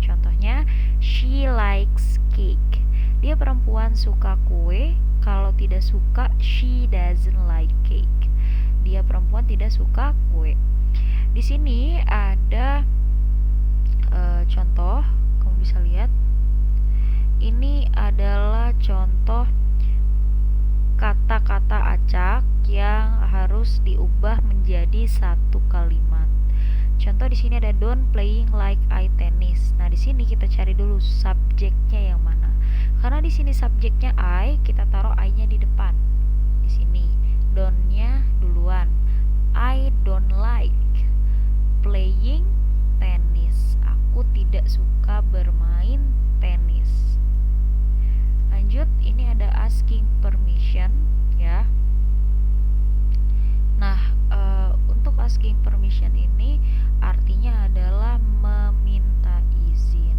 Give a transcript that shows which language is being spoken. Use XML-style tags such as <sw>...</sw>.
<id>Contohnya</id> <en>she likes cake.</en> <id>Dia perempuan suka kue. Kalau tidak suka,</id> <en>she doesn't like cake.</en> <id>Dia perempuan tidak suka kue. Di sini ada contoh, kamu bisa lihat. Ini adalah contoh kata-kata acak yang harus diubah menjadi satu kalimat. Contoh di sini ada</id> <en>don't playing like I tennis.</en> <id>Nah, di sini kita cari dulu subjeknya yang mana. Karena di sini subjeknya I, kita taruh I-nya di depan. Di sini don't-nya duluan.</id> <en>I don't like playing tennis.</en> <id>Aku tidak suka bermain tenis. Lanjut, ini ada asking permission ya. Nah, untuk asking permission ini artinya adalah meminta izin.</id>